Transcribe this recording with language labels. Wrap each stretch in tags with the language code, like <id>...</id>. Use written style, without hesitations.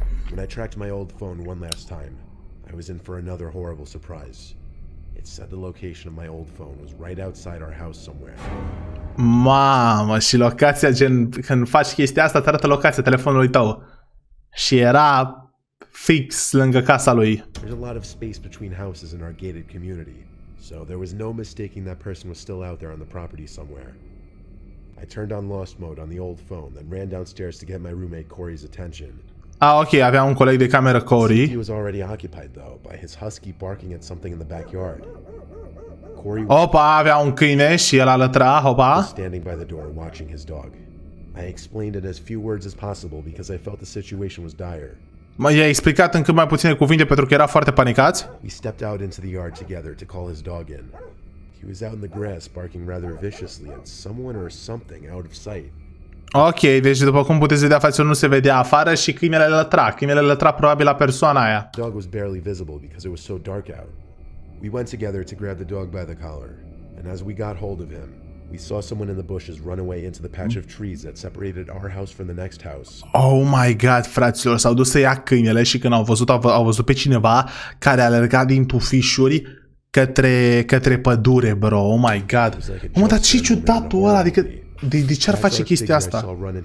<en>When I tracked my old phone one last time, I was in for another horrible surprise. It said the location of my old phone was right outside our house somewhere.</en> <ro>Mamă, și locația, gen, când faci chestia asta, te arată locația telefonului tău. Și era fix lângă casa lui.</ro> <en>There's a lot of space between houses in our gated community, so there was no mistaking that person was still out there on the property somewhere. I turned on lost mode on the old phone, then ran downstairs to get my roommate Corey's attention.</en> <ro>Ok, avea un coleg de cameră, Corey.</ro> <en>He was already occupied though by his husky barking at something in the backyard. Corey</en> <ro>Opa, avea un câine și el alătra,</ro> <en>was standing by the door watching his dog. I explained in as few words as possible because I felt the situation was dire.</en> <ro>I-a explicat în cât mai puține cuvinte pentru că era foarte panicat.</ro> <en>We stepped out into the yard together to call his dog in. He was out in the grass barking rather viciously at someone or something out of sight.</en> <ro>Ok, deci după cum puteți vedea, față nu se vedea afară și câinele lătra. Câinele lătra probabil la persoana aia.</ro> <en>The dog was barely visible because it was so dark out. We went together to grab the dog by the collar, and as we got hold of him, we saw someone in the bushes run away into the patch of trees that separated our house from the next house. Oh my god,</en> <ro>fraților, s-au dus să ia câinele și când au văzut pe cineva care alerga din tufișuri către pădure, bro. Oh my god. Mă, dar ce ciudatul ăla, adică de ce ar face chestia asta?</ro>